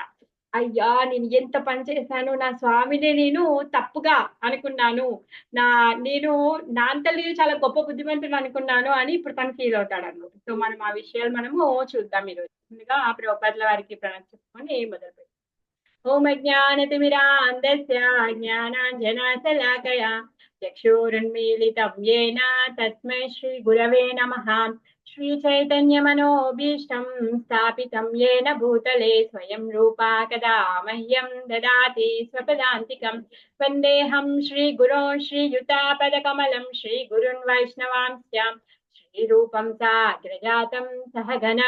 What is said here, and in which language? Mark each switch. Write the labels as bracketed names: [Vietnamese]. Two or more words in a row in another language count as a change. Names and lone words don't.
[Telugu] అయ్యా, నేను ఎంత పని చేశాను, నా స్వామిని నేను తప్పుగా అనుకున్నాను, నా నేను నా అంతలో నేను చాలా గొప్ప బుద్ధిమంతుడు అనుకున్నాను అని ఇప్పుడు తను ఫీల్ అవుతాడు అనమాట. సో మనం ఆ విషయాలు మనము చూద్దాం ఈరోజు. ముందుగా ప్రభుపాదుల వారికి ప్రణామం చెప్పుకొని మొదలు పెడతాం. [Sanskrit] ఓం అజ్ఞానతిమిరాంధస్య జ్ఞానాంజనశలాకయా చక్షురున్मीलितं येन तस्मै श्रीगुरवे नमः। श्रीचैतन्यमनोभीष्टं स्थापितं येन भूतले स्वयं रूपा कदा मह्यं ददाति स्वपदान्तिकं। वन्देऽहं श्रीगुरो श्रीयुतापदकमलं श्रीगुरुन् वैष्णवांश्च श्रीरूपं साग्रजातं सहगना